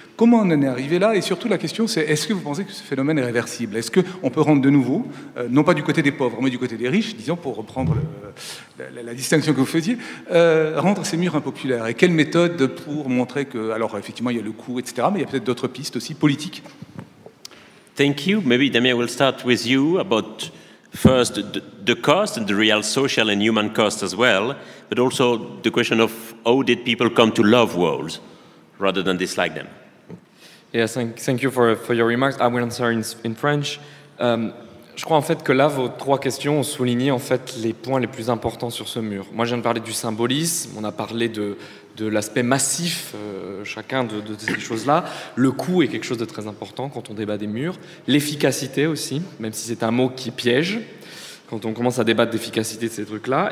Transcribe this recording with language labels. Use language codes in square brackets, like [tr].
[fr] Comment on en est arrivé là? Et surtout la question c'est, est-ce que vous pensez que ce phénomène est réversible? Est-ce qu'on peut rendre de nouveau, non pas du côté des pauvres, mais du côté des riches, disons, pour reprendre la distinction que vous faisiez, rendre ces murs impopulaires? Et quelle méthode pour montrer que, alors effectivement il y a le coût, etc., mais il y a peut-être d'autres pistes aussi politiques? [en] Thank you. Maybe Damien, we'll start with you about first the cost and the real social and human cost as well, but also the question of how did people come to love walls rather than dislike them? Yes, thank you for your remarks. I will answer in French. [fr] Je crois en fait que là, vos trois questions ont souligné en fait les points les plus importants sur ce mur. Moi, je viens de parler du symbolisme, on a parlé de l'aspect massif, chacun de ces choses-là. Le coût est quelque chose de très important quand on débat des murs. L'efficacité aussi, même si c'est un mot qui piège, quand on commence à débattre d'efficacité de ces trucs-là.